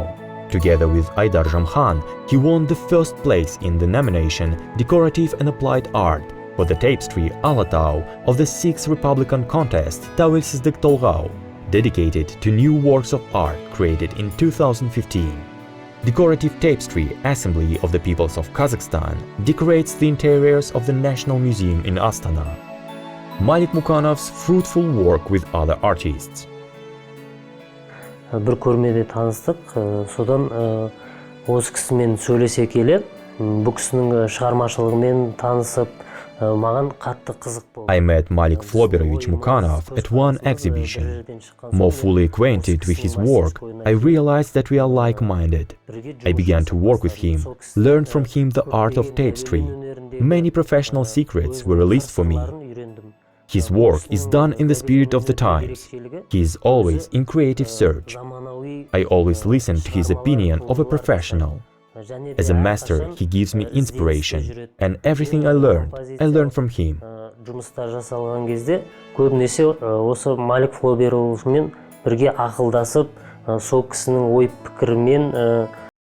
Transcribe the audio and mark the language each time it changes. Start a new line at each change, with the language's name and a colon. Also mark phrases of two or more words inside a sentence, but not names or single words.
English: Together with Aydar Jamkhan, he won the first place in the nomination Decorative and Applied Art for the tapestry Alatau of the 6th Republican contest Tavelsizlik Tolgau, dedicated to new works of art created in 2015. Decorative tapestry Assembly of the Peoples of Kazakhstan decorates the interiors of the National Museum in Astana. Malik Mukanov's fruitful work with other artists.
Kazakh: Бір көрмеде таныстық, содан осы кісімен сөйлесе келе, бұл кісінің шығармашылығымен танысып, маған қатты қызық болды.
English: I met Malik Floberovich Mukanov at one exhibition. More fully acquainted with his work, I realized that we are like-minded. I began to work with him, learned from him the art of tapestry. Many professional secrets were released for me. His work is done in the spirit of the times. He is always in creative search. I always listen to his opinion of a professional. As a master, he gives me inspiration, and everything I learn from him.
Kazakh: Жұмыстар жасалған кезде көбінесе осы Малик Флоберовичмен бірге ақылдасып, сол кісінің ой пікірімен